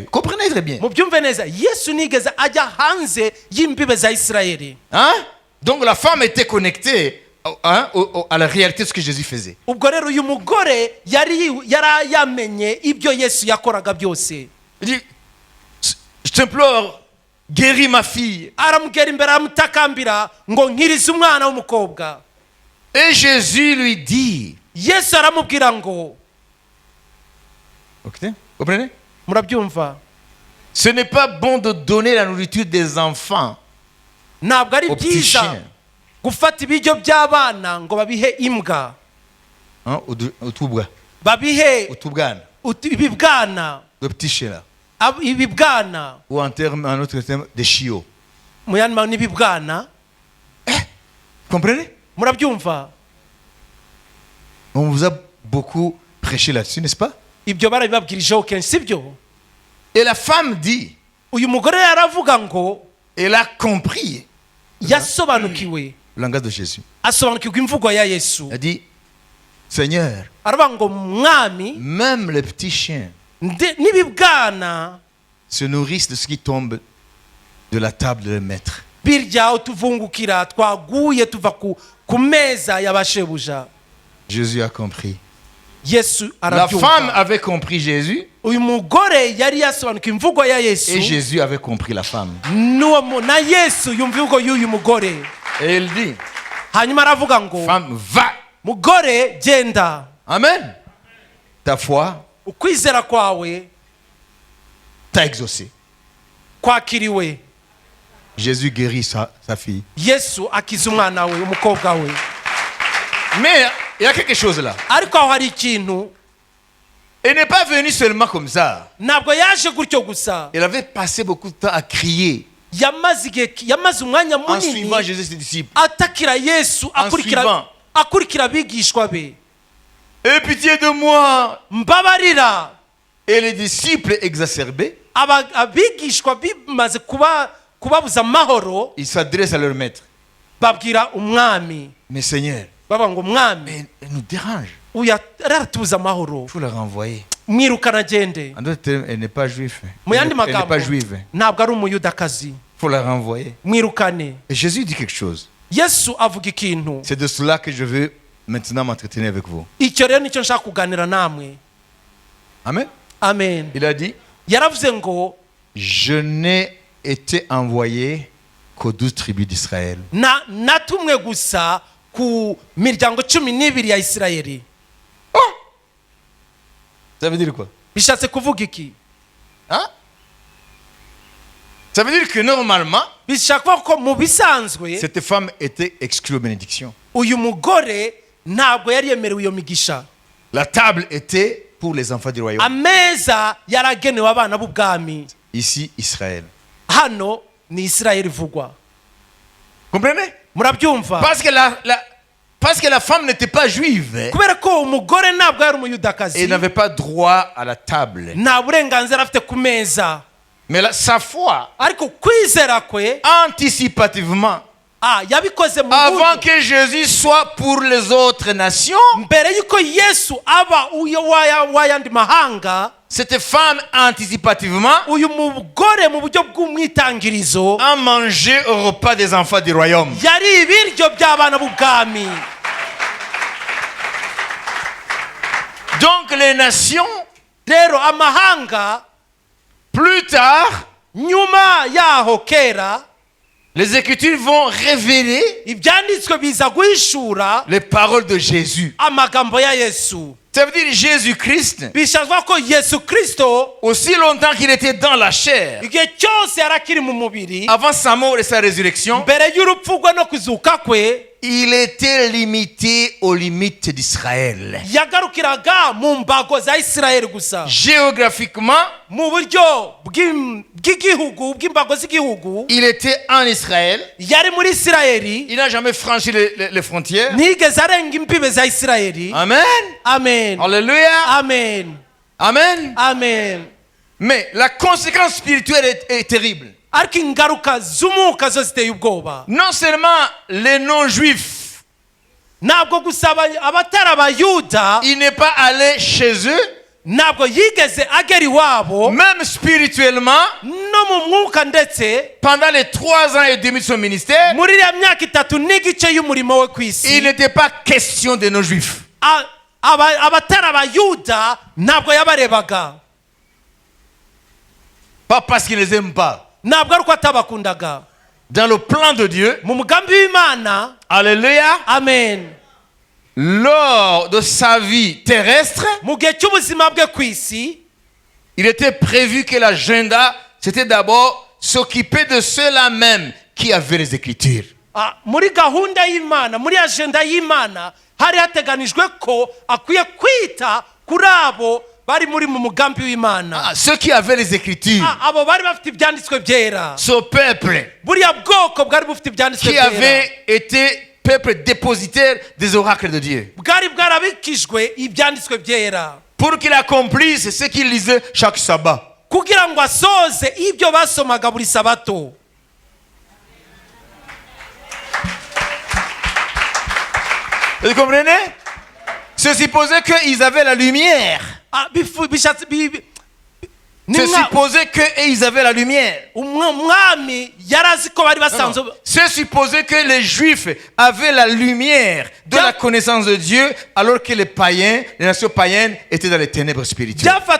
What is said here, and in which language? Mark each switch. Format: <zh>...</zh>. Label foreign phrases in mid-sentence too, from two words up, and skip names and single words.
<fr>Comprenez très bien.</fr> <rw>Mubyumve neza, Yesu nigeze ajya hanze y'imbibe za Isirayeli.</rw> <fr>Hein? Donc la femme était connectée, hein, à la réalité de ce que Jésus faisait.</fr> <rw>Ubwo rero uyu mugore yari yamenye ibyo Yesu yakoraga byose.</rw> <fr>Il dit, je t'implore, guéris ma fille.</fr> <rw>Aramugera imbere aramutakambira ngo nkirize umwana w'umukobwa.</rw> <fr>Et Jésus lui dit,</fr> <rw>Yesu aramubwira ngo,</rw> <fr>okay, comprenez?</fr> <rw>murabyumva?</rw> <fr>Ce n'est pas bon de donner la nourriture des enfants</fr> <rw>Ntabwo ari</rw> <fr>aux petits</fr> <rw>byiza</rw> <fr>chiens,</fr> <rw>gufata ibiryo by'abana ngo babihe imbwa,</rw> <fr>hein,</fr> <rw>babihe</rw> <fr>au Toubgan,</fr> <rw>ibibwana,</rw> <fr>le petit chien là,</fr> <rw>ibibwana,</rw> <fr>ou en autre terme, des chiots.</fr> <rw>mu yandi magambo n'ibibwana.</rw> <fr>Comprenez?</fr> <rw>Murabyumva?</rw> <fr>On vous a beaucoup prêché là-dessus, n'est-ce pas?</fr> <rw>Ibyo barabibabwirijeho kenshi, sibyo?</rw> <fr>Et la femme dit,</fr> <rw>Uyu mugore yaravuga ngo</rw> <fr>elle a compris</fr> <rw>yasobanukiwe,</rw> <fr>le langage de Jésus.</fr> <rw>asobanukirwa imvugo ya Yesu.</rw> <fr>Elle dit, Seigneur,</fr> <rw>Aravuga ngo mwami,</rw> <fr>même les petits chiens</fr> <rw>n'ibibwana</rw> <fr>se nourrissent de ce qui tombe de la table de leur maître.</fr> <rw>birya utuvungukira twaguye tuva ku meza y'abashebuja.</rw> <fr>Jésus a compris.</fr> <rw>Yesu</rw> <fr>La femme</fr> <rw>arabyumva.</rw> <fr>avait compris Jésus</fr> <rw>Uyu mugore yari yasobanukiwe imvugo ya Yesu,</rw> <fr>et Jésus avait compris la femme.</fr> <rw>na Yesu yumva imvugo y'uyu mugore.</rw> <fr>Et il dit,</fr> <rw>Hanyuma aravuga ngo,</rw> <fr>femme, va.</fr> <rw>mugore genda,</rw> <fr>Amen. Ta foi</fr> <rw>ukwizera kwawe</rw> <fr>t'a exaucé.</fr> <rw>kwakiriwe.</rw> <fr>Jésus guérit sa fille.</fr> <rw>Yesu akiza umwana we, umukobwa we.</rw> <fr>Mais il y a quelque chose là.</fr> <rw>Ariko aho hari ikintu,</rw> <fr>Elle n'est pas venue seulement comme ça.</fr> <rw>ntabwo yaje gutyo gusa.</rw> <fr>Elle avait passé beaucoup de temps à crier</fr> <rw>Yamaze umwanya</rw> <fr>en suivant</fr> <rw>munini</rw> <fr>Jésus et ses disciples.</fr> <rw>atakira Yesu,</rw> <fr>suivant.</fr> <rw>akurikira abigishwa be.</rw> <fr>Aie pitié de moi.</fr> <rw>Mbabarira.</rw> <fr>Et les disciples exacerbés,</fr> <rw>Abigishwa bimaze kubabuza amahoro,</rw> <fr>ils s'adressent à leur maître.</fr> <rw>babwira umwami,</rw> <fr>Mais Seigneur,</fr> <rw>baba ngo mwami,</rw> <fr>elle nous dérange.</fr> <rw>uya aratubuza amahoro,</rw> <fr>Il faut la renvoyer.</fr> <rw>mwirukana agende.</rw> <fr>En d'autres termes, elle n'est pas juive.</fr> <rw>Mu yandi</rw> <fr>Elle n'est</fr> <rw>magambo,</rw> <fr>pas juive.</fr> <rw>ntabwo ari umuyudakazi,</rw> <fr>Il faut la renvoyer.</fr> <rw>mwirukane.</rw> <fr>Et Jésus dit quelque chose.</fr> <rw>Yesu avuga ikintu.</rw> <fr>C'est de cela que je veux maintenant m'entretenir avec vous.</fr> <rw>Icyo rero nicyo nshaka kuganira namwe.</rw> <fr>Amen.</fr> <rw>Amen.</rw> <fr>Il a dit,</fr> <rw>Yaravuze ngo,</rw> <fr>Je n'ai été envoyé qu'aux 12 tribus d'Israël.</fr> <rw>natumwe gusa ku miryango 12 ya Isirayeli.</rw> <fr>Ça veut dire quoi?</fr> <rw>Bishatse kuvuga iki?</rw> <fr>Hein? Ça veut dire que normalement,</fr> <rw>Bishaka kuvuga ko mu bisanzwe</rw> <fr>cette femme était exclue aux bénédictions.</fr> <rw>uyu mugore ntabwo yari yemerewe iyo migisha.</rw> <fr>La table était pour les enfants du royaume.</fr> <rw>Ameza yaragenewe abana b'ubwami.</rw> <fr>Ici, Israël.</fr> <rw>Hano ni Isirayeli ivugwa.</rw> <fr>Comprenez?</fr> <rw>Murabyumva?</rw> <fr>Parce que la femme n'était pas juive.</fr> <rw>Kubera ko umugore ntabwo yari umuyudakazi.</rw> <fr>Et n'avait pas droit à la table.</fr> <rw>Nta burenganzira afite ku meza.</rw> <fr>Mais sa foi,</fr> <rw>Ariko kwizera kwe</rw> <fr>anticipativement,</fr> <rw>yabikoze mu</rw> <fr>avant</fr> <rw>buryo</rw> <fr>que Jésus soit pour les autres nations,</fr> <rw>mbere yuko Yesu aba uyo wayandi mahanga.</rw> <fr>cette femme anticipativement</fr> <rw>Uyu mugore mu buryo bw'umwitangirizo</rw> <fr>a mangé au repas des enfants du royaume.</fr> <rw>yari ibiryo by'abana b'ubwami.</rw> <fr>Donc les nations,</fr> <rw>Rero amahanga</rw> <fr>plus tard,</fr> <rw>nyuma yaho kera</rw> <fr>les Écritures vont révéler</fr> <rw>ibyanditswe biza guhishura</rw> <fr>les paroles de Jésus.</fr> <rw>amagambo ya Yesu.</rw> <fr>Ça veut dire Jésus-Christ,</fr> <rw>Bishazwa ko Yesu Kristo</rw> <fr>aussi longtemps qu'il était dans la chair,</fr> <rw>igihe cyose yarakiri mu mubiri</rw> <fr>avant sa mort et sa résurrection,</fr> <rw>mbere y'urupfu rwe no kuzuka kwe</rw> <fr>il était limité aux limites d'Israël.</fr> <rw>yagarukiraga mu mbago za Isirayeli gusa.</rw> <fr>Géographiquement,</fr> <rw>Mu buryo bw'igihugu bw'imbago z'igihugu</rw> <fr>il était en Israël.</fr> <rw>yari muri Isirayeli,</rw> <fr>Il n'a jamais franchi les frontières.</fr> <rw>ntigeze arenga imbibe za Isirayeli.</rw> <fr>Amen.</fr> <rw>Amen.</rw> <fr>Alléluia.</fr> <rw>Amen. Amen. Amen.</rw> <fr>Mais la conséquence spirituelle est terrible.</fr> <rw>Ariko ingaruka z'umwuka zo ziteye ubwoba.</rw> <fr>Non seulement les non-juifs,</fr> <rw>Ntabwo gusa abatari abayuda</rw> <fr>il n'est pas allé chez eux,</fr> <rw>ntabwo yigeze agera iwabo</rw> <fr>même spirituellement,</fr> <rw>no mu mwuka, ndetse</rw> <fr>pendant les 3 ans et demi de son ministère,</fr> <rw>muri iriya myaka 3 n'igice y'umurimo we ku</rw> <fr>il</fr> <rw>isi.</rw> <fr>n'était pas question de non-juifs.</fr> <rw>Abatari abayuda ntabwo yabarebaga.</rw> <fr>Pas parce qu'il ne les aime pas.</fr> <rw>Ntabwo ari uko atabakundaga.</rw> <fr>Dans le plan de Dieu,</fr> <rw>Mu mugambi w'Imana,</rw> <fr>alléluia,</fr> <rw>amen,</rw> <fr>lors de sa vie terrestre,</fr> <rw>mu gihe cy'ubuzima bwe ku isi</rw> <fr>il était prévu que l'agenda, c'était d'abord s'occuper de ceux-là même qui avaient les Écritures.</fr> <rw>muri gahunda y'Imana, muri agenda y'Imana hari hateganijwe ko akwiye kwita kuri abo bari muri mu mugambi w'Imana.</rw> <fr>Ceux qui avaient les Écritures,</fr> <rw>Abo bari bafite ibyanditswe byera.</rw> <fr>ce peuple</fr> <rw>Buriya bwoko bwari bufite ibyanditswe</rw> <fr>qui</fr> <rw>byera.</rw> <fr>avait été peuple dépositaire des oracles de Dieu.</fr> <rw>Bwari bwarabikijwe ibyanditswe byera.</rw> <fr>Pour qu'il accomplisse ce qu'il lisait chaque sabbat.</fr> <rw>Kugira ngo asoze ibyo basomaga buri sabato.</rw> <fr>Vous comprenez? C'est supposé qu'ils avaient la lumière. C'est supposé qu'ils avaient la lumière. C'est supposé que les Juifs avaient la lumière de la connaissance de Dieu, alors que les païens, les nations païennes, étaient dans les ténèbres spirituelles.</fr>